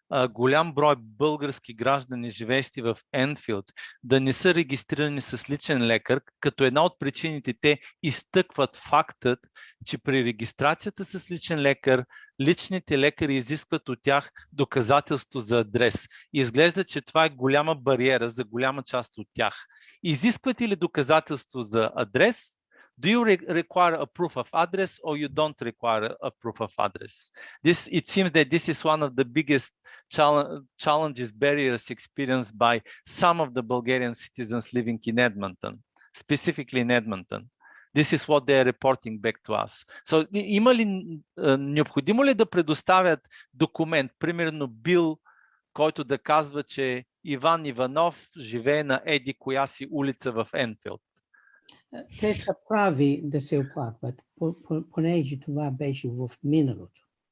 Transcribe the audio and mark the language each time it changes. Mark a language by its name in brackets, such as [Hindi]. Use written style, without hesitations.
[Bulgarian] голям брой български граждани, живеещи в Енфилд, да не са регистрирани с личен лекар, като една от причините те изтъкват фактът, че при регистрацията с личен лекар, личните лекари изискват от тях доказателство за адрес. И изглежда, че това е голяма бариера за голяма част от тях. Изисквате ли доказателство за адрес? [English] Do you require a proof of address or you don't require a proof of address? It seems that this is one of the biggest challenges, barriers experienced by some of the Bulgarian citizens living in Edmonton, specifically in Edmonton. This is what they are reporting back to us. So, [Bulgarian] необходимо ли да предоставят документ, примерно бил, който да казва, че Иван Иванов живее на еди коя си улица в Енфилд? Те са прави да се оплакват, понеже това беше в миналото.